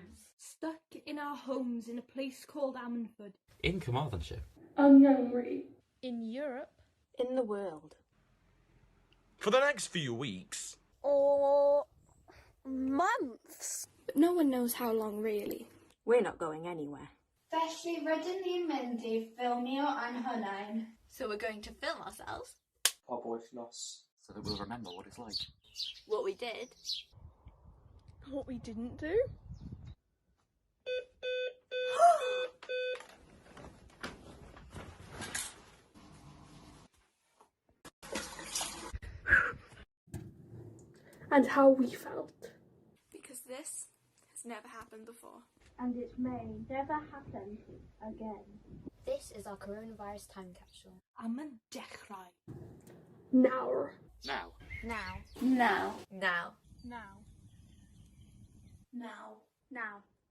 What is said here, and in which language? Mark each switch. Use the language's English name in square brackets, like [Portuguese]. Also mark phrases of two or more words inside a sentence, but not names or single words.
[English] Stuck in our homes in a place called Ammanford. In Carmarthenshire. In Europe. In the world. For the next few weeks. Or months. But no one knows how long really. We're not going anywhere. [Welsh] Felly rydyn ni'n mynd I ffilmio yn Hunain. [English] So we're going to film ourselves. [Welsh] Pobwythnos. [English] So that we'll remember what it's like. What we did. What we didn't do? And how we felt. Because this has never happened before. And it may never happen again. This is our coronavirus time capsule. [Welsh] Am yn dechrau. [English] Now. Now. Now. Now. Now. Now. Now.